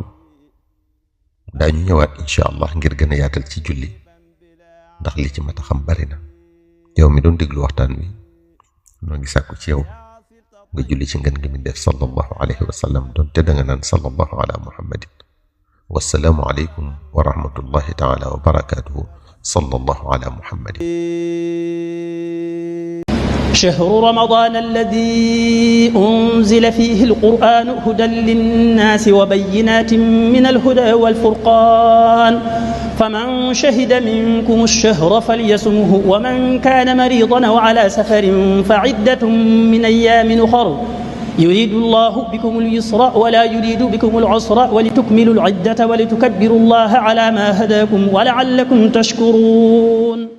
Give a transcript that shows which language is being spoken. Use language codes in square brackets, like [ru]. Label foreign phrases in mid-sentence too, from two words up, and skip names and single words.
[wo] daañu ñëwaat [ar] إن شاء الله [wo] ngir gën a yaatal ci julli, ndax li ci mat a xam bari na. yow mi doon déglu waxtaan wi, noo ngi sàkku ci yow nga julli ci ngën gi mi def [ar] صلى الله عليه وسلم, [wo] doon te da nga naan [ar] صلى الله على محمد. والسلام عليكم ورحمة الله تعالى وبركاته. صلى الله على محمد. شهر رمضان الذي أنزل فيه القرآن هدى للناس وبينات من الهدى والفرقان فمن شهد منكم الشهر فليصمه ومن كان مريضا أو على سفر فعدة من أيام أخر يريد الله بكم اليسر ولا يريد بكم العسر ولتكملوا العدة ولتكبروا الله على ما هداكم ولعلكم تشكرون.